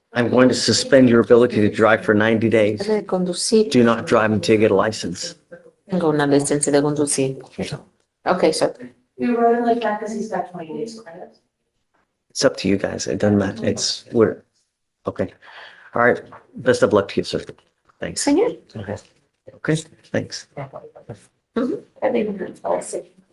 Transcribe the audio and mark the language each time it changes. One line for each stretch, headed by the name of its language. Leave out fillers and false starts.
English: I'm going to suspend your ability to drive for 90 days.
Spanish: De conducir.
English: Do not drive until you get a license.
Spanish: Tengo una licencia de conducir.
English: Okay, sir. We wrote it like that because he's got 20 days credit. It's up to you guys. It doesn't matter. We're, okay. All right. Best of luck to you, sir. Thanks.
Spanish: Señor.
English: Okay, thanks. I think that's also.